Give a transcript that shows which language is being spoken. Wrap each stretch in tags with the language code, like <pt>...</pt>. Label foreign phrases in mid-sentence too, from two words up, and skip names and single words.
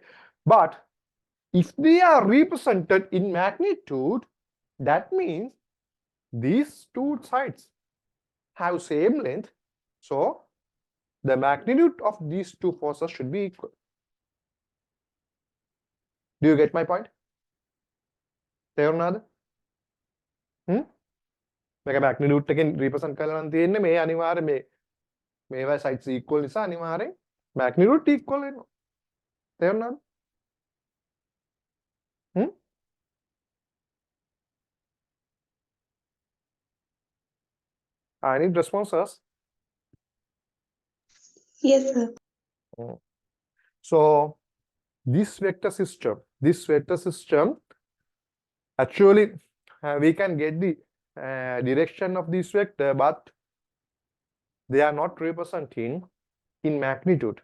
<en>But if they are represented in magnitude, that means these two sides have same length. So the magnitude of these two forces should be equal. Do you get my point?</en> <si>තේරුණාද? මේක magnitude එකෙන් represent කරලා නම් තියෙන්නේ මේ අනිවාර්ය මේවා</si> <en>sides equal</en> <si>නිසා අනිවාර්යෙන්</si> <en>magnitude equal</en> <si>වෙනවා. තේරුණාද?</si> <en>I need responses. Yes, sir. So this vector system actually we can get the direction of this vector, but they are not representing in magnitude.</en>